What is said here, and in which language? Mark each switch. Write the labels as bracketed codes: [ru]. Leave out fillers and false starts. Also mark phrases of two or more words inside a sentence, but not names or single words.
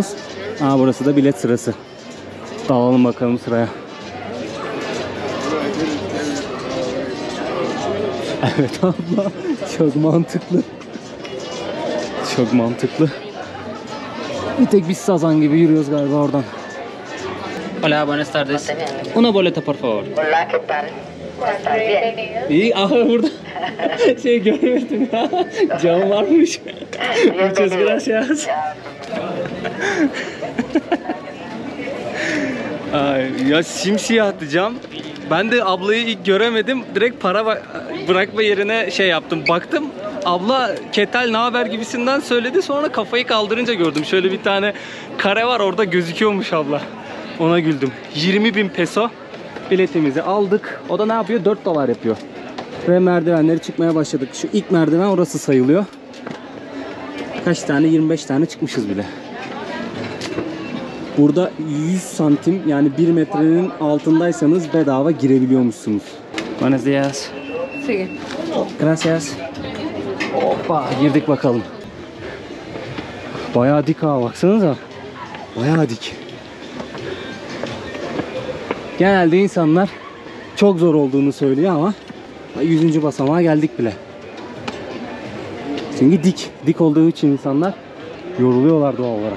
[tr] Burası da bilet sırası. Dalalım bakalım sıraya. Evet abla. Çok mantıklı. Çok mantıklı. Bir tek biz sazan gibi yürüyoruz galiba oradan. [es] Hola, buenas tardes. Una boleta por favor. Hola, ¿qué tal? ¿Estás bien? [tr] İyi, burada şey görmedim ya. Cam varmış. [es] Muchas gracias. [tr] Ay, ya simsiyahtı cam. Ben de ablayı ilk göremedim. Direkt para bırakma yerine şey yaptım. Baktım. Abla ketal ne haber gibisinden söyledi. Sonra kafayı kaldırınca gördüm. Şöyle bir tane kare var, orada gözüküyormuş abla. Ona güldüm. 20.000 peso biletimizi aldık. O da ne yapıyor? 4 dolar yapıyor. Ve merdivenleri çıkmaya başladık. Şu ilk merdiven orası sayılıyor. Kaç tane? 25 tane çıkmışız bile. Burada 100 santim yani 1 metrenin altındaysanız bedava girebiliyormuşsunuz. [es] Buenos días. Sí. Gracias. [tr] Hoppa, girdik bakalım. Bayağı dik ha, baksanıza. Bayağı dik. Genelde insanlar çok zor olduğunu söylüyor ama 100. basamağa geldik bile. Çünkü dik olduğu için insanlar yoruluyorlar doğal olarak.